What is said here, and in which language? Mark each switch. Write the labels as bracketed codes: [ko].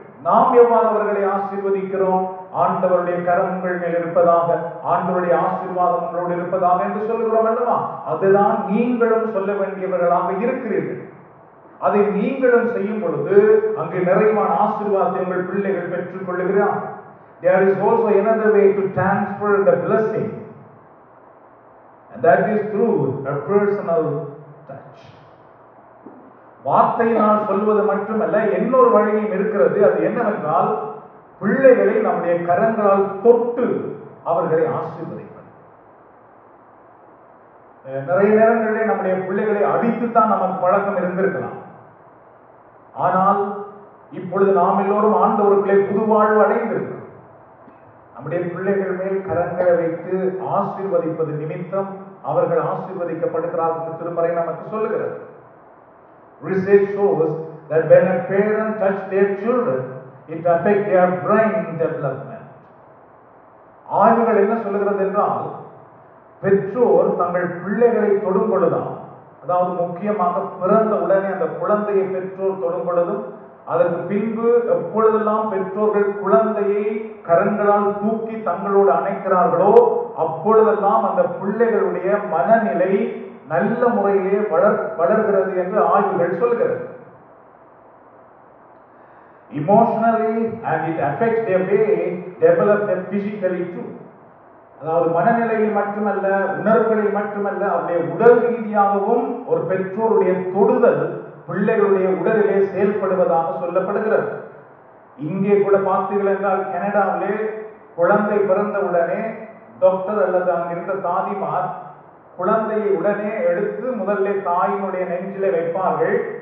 [ta] நாம் எவ்வாறு அவர்களை ஆசீர்வதிக்கிறோம்? ஆண்டவருடைய கரங்கள் மேல் இருப்பதாக, ஆண்டவருடைய ஆசீர்வாதம் உங்களோடு இருப்பதாக என்று சொல்லுகிறோம் அல்லவா? அதுதான் நீங்களும் சொல்ல வேண்டியவர்களாக இருக்கிறீர்கள். அதை நீங்களும் செய்யும் பொழுது அங்கு நிறைவான ஆசீர்வாதத்தை உங்கள் பிள்ளைகள் பெற்றுக் கொள்ளுகிறார். [en] There is also another way to transfer the blessing, and that is through a personal touch. [ta] வார்த்தையினால் சொல்வது மட்டுமல்ல, இன்னொரு வழியும் இருக்கிறது. அது என்னவென்றால், பிள்ளைகளை நம்முடைய கரங்களால் தொட்டு அவர்களை ஆசீர்வதிப்பது. நிறைய நேரங்களிலே நம்முடைய பிள்ளைகளை அடித்துத்தான் நமக்கு பழக்கம் இருந்திருக்கலாம். ஆனால் இப்பொழுது நாம் எல்லோரும் ஆண்டவருக்குள்ளே புது வாழ்வு அடைந்திருக்கிறோம். நம்முடைய பிள்ளைகள் மேல் கரங்களை வைத்து ஆசீர்வதிப்பது நிமித்தம் அவர்கள் ஆசீர்வதிக்கப்படுகிறார்கள் என்று திருமறை நமக்கு சொல்லுகிறது. [en] Research shows that when a parent touches their children, it affects their brain development. [ta] ஆய்வுகள் என்ன சொல்லுகிறது என்றால், பெற்றோர் தங்கள் பிள்ளைகளை தொடும் பொழுதுதான், அதாவது முக்கியமாக பிறந்த உடனே அந்த குழந்தையை பெற்றோர் தொடும் பொழுதும், அதற்கு பின்பு எப்பொழுதெல்லாம் பெற்றோர்கள் குழந்தையை கரங்களால் தூக்கி தங்களோடு அணைக்கிறார்களோ அப்பொழுதெல்லாம் அந்த பிள்ளைகளுடைய மனநிலை நல்ல முறையிலே வளர்கிறது என்று ஆய்வுகள் சொல்கிறது. [en] Emotionally, and it affects their way develop them physically too. [ta] அதாவது மனநிலையில் மட்டுமல்ல, உணர்வுகளில் மட்டுமல்ல, அவருடைய உடல் ரீதியாகவும் ஒரு பெற்றோருடைய தொடுதல் பிள்ளைகளுடைய உடலிலே செயல்படுவதாக சொல்லப்படுகிறது. இங்கே கூட பார்த்தீர்கள் என்றால், கனடாவிலே குழந்தை பிறந்த உடனே டாக்டர் அல்லது அங்கிருந்த தாதிமார் குழந்தையை உடனே எடுத்து முதல்ல தாயினுடைய நெஞ்சிலே வைப்பார்கள்.